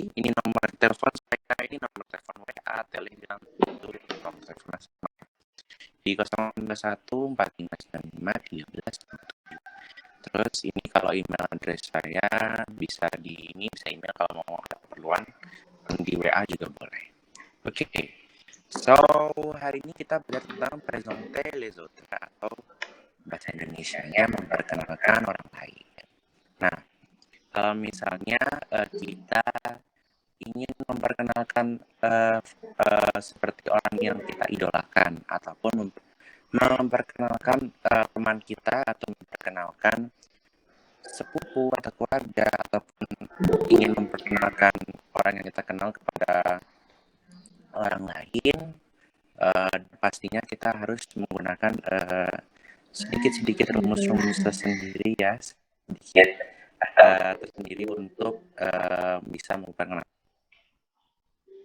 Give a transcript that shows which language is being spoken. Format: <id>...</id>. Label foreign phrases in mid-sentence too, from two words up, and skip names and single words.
<id>Ini nomor telepon saya, ini nomor telepon WA, Telegram, itu nomor telepon sama di 091 459 13. Terus ini kalau</id> <en>email address</en> <id>saya bisa bisa email kalau mau ada keperluan, di WA juga boleh. Oke. So, hari ini kita belajar tentang</id> <fr>présenter les autres</fr> <id>atau bahasa Indonesianya memperkenalkan orang lain. Nah, kalau misalnya kita ingin memperkenalkan seperti orang yang kita idolakan ataupun memperkenalkan teman kita atau memperkenalkan sepupu atau keluarga ataupun ingin memperkenalkan orang yang kita kenal kepada orang lain, pastinya kita harus menggunakan sedikit-sedikit rumus-rumus tersendiri ya, sedikit tersendiri untuk bisa memperkenalkan</id>